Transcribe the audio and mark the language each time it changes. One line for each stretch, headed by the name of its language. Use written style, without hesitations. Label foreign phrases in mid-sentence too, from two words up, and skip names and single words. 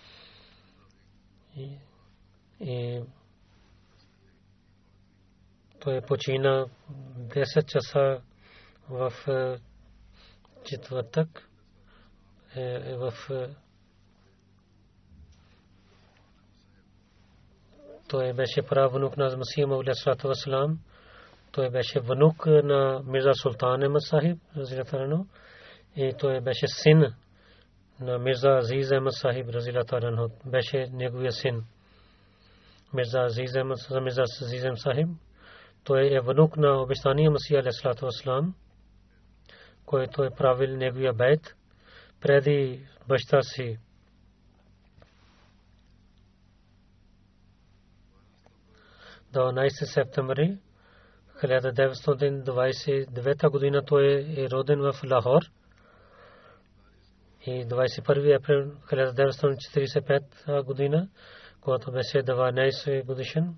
Bulgarian: И той почина 10 часа в четвъртък. Той беше правнук на Масих Мауд
Arabic: عليه والسلام.
Bulgarian: Той беше внук на Мирза Султан Ахмад Сахиб
Arabic: رضي الله عنه
Bulgarian: и той беше син на Мирза Азиз Ахмад Сахиб
Arabic: رضي الله عنه.
Bulgarian: Беше неговия син Мирза Азиз Ахмад Сахиб. Той е внук на обещания Масих
Arabic: عليه والسلام,
Bulgarian: който е правил неговия бейт преди баща си. До 12 септември 1929 година той е роден в Лахор и 21 април 1945 година, когато беше 12 годишен,